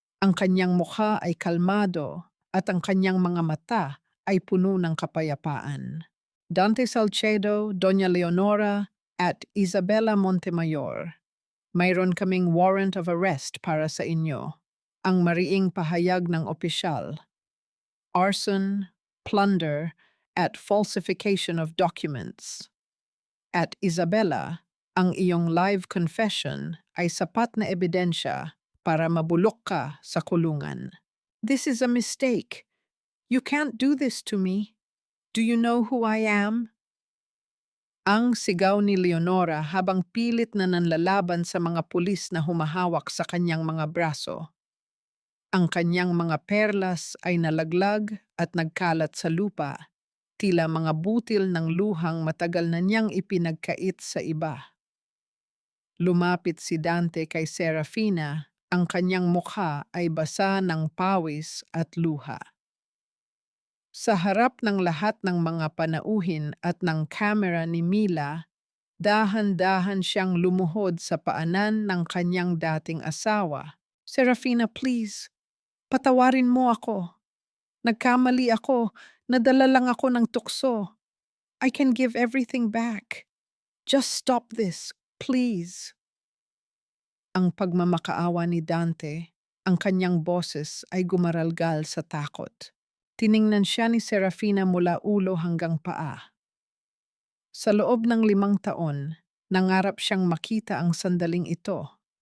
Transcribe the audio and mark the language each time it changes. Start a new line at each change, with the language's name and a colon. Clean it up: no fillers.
Filipino: Ang kanyang mukha ay kalmado at ang kanyang mga mata ay puno ng kapayapaan. Dante Salcedo, Doña Leonora, at Isabela Montemayor. Mayroon kaming warrant of arrest para sa inyo. Ang mariing pahayag ng opisyal.
English: Arson, plunder, at falsification of documents.
Filipino: At Isabela, ang iyong live confession ay sapat na ebidensya para mabulok ka sa kulungan.
English: This is a mistake. You can't do this to me. Do you know who I am?
Filipino: Ang sigaw ni Leonora habang pilit na nanlalaban sa mga pulis na humahawak sa kanyang mga braso. Ang kanyang mga perlas ay nalaglag at nagkalat sa lupa, tila mga butil ng luhang matagal na niyang ipinagkait sa iba. Lumapit si Dante kay Serafina, ang kanyang mukha ay basa ng pawis at luha. Sa harap ng lahat ng mga panauhin at ng kamera ni Mila, dahan-dahan siyang lumuhod sa paanan ng kanyang dating asawa. Serafina, please, patawarin mo ako. Nagkamali ako, nadala lang ako ng tukso.
English: I can give everything back. Just stop this, please.
Filipino: Ang pagmamakaawa ni Dante, ang kanyang boses ay gumaralgal sa takot. Tiningnan siya ni Serafina mula ulo hanggang paa. Sa loob ng 5 taon, nangarap siyang makita ang sandaling ito.